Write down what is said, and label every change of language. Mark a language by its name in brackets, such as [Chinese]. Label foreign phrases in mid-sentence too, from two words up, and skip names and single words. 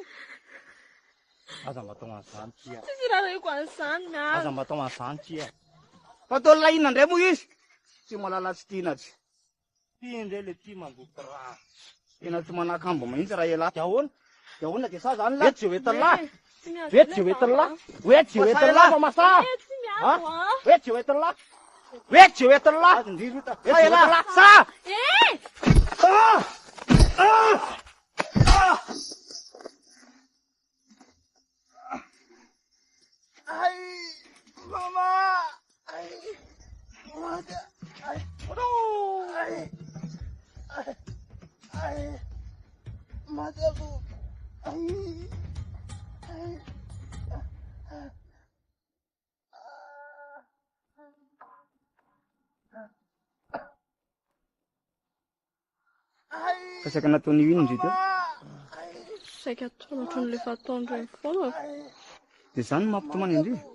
[Malagasy] Aza mba atao an'izany tia. Tsisy raha reko an'izany miaro. Aza mba atao an'izany tia. Fa tao laina indray moa izy. Tsy malala tsy tiana tsy. Tia indray le tia mandoto raha. Tena tsy manakambo mihitsy raha elahy. Dia ahoana dia sa zany lahy. Vety je hoetin'lahy. Vety je hoetin'lahy. Vety je hoetin'lahy mamasaa. Vety je hoetin'lahy. Vety je hoetin'lahy. Vety je hoetin'lahy. Sa! Ai, mama! [English] Ai, mother! Ai, no! Ai, ai, mother! Ai, ai. [Malagasy] Fa saika nataony ino indry teo? Saika ataony ohatran'ilay efa ataony ireny foana. Dia izany no mampitomany indry?